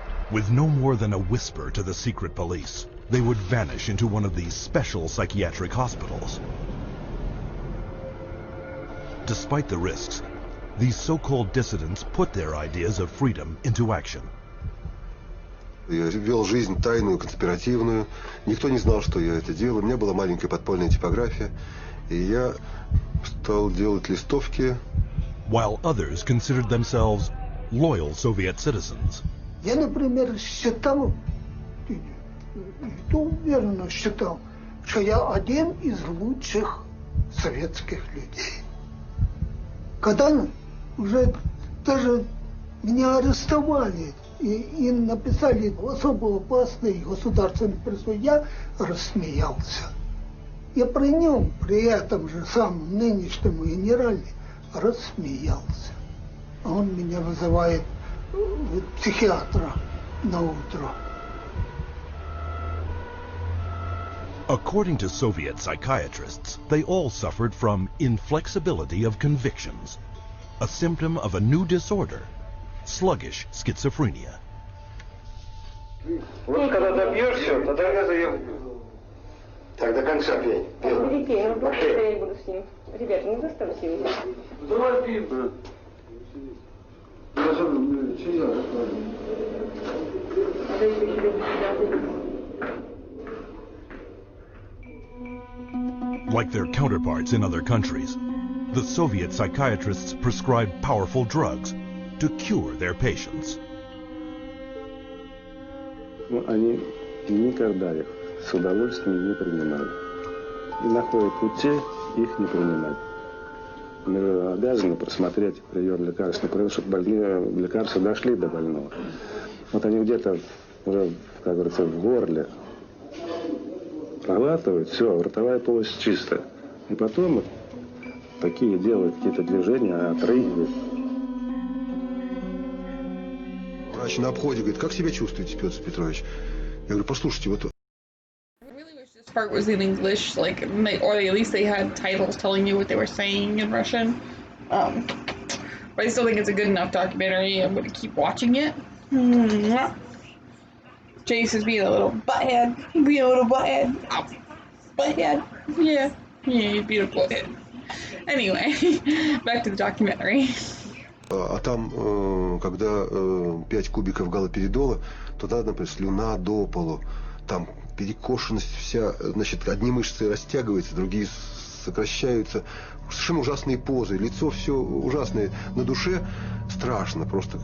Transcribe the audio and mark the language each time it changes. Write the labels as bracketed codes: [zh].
[en] With no more than a whisper to the secret police, they would vanish into one of these special psychiatric hospitals. Despite the risks, these so-called dissidents put their ideas of freedom into action. [ru] Я вел жизнь тайную, конспиративную. Никто не знал, что я это делаю. У меня была маленькая подпольная типография, и я стал делать листовки. [en] While others considered themselves loyal Soviet citizens. [ru] Я, например, считал, уверенно считал, что я один из лучших советских людей. Когда уже даже меня арестовали и написали особо опасный государственный преступ, я рассмеялся. Я при нем, при этом же самом нынешнем генерале, рассмеялся. Он меня вызывает психиатра на утро. [en] According to Soviet psychiatrists, they all suffered from inflexibility of convictions, a symptom of a new disorder, sluggish schizophrenia. [ru] Вот когда добьешься, тогда я заем. Так, до конца пей. Перепей, я буду с ним. Ребята, не заставьте его. Давай пей, брат. [en] Like their counterparts in other countries, the Soviet psychiatrists prescribed powerful drugs to cure their patients. [ru] Они никогда их с удовольствием не принимали. И находят пути их не принимать. Мы обязаны просмотреть прием лекарств, например, чтобы лекарства дошли до больного. Вот они где-то уже, как говорится, в горле проглатывают, все, ротовая полость чистая. И потом вот такие делают какие-то движения, отрыгивают. Врач на обходе говорит, как себя чувствуете, Петр Петрович? Я говорю, послушайте, вот... [en] This part was in English, like, or at least they had titles telling you what they were saying in Russian. But I still think it's a good enough documentary. I'm going to keep watching it. Jace is being a little butthead. Being a little butthead. Oh, butthead. Yeah. Yeah, he's being a butthead. Anyway, back to the documentary. [ru] А там, когда 5 кубиков галоперидола, то надо, например, слюна до полу. Там перекошенность вся, значит, одни мышцы растягиваются, другие сокращаются. Совершенно ужасные позы, лицо все ужасное, на душе страшно просто.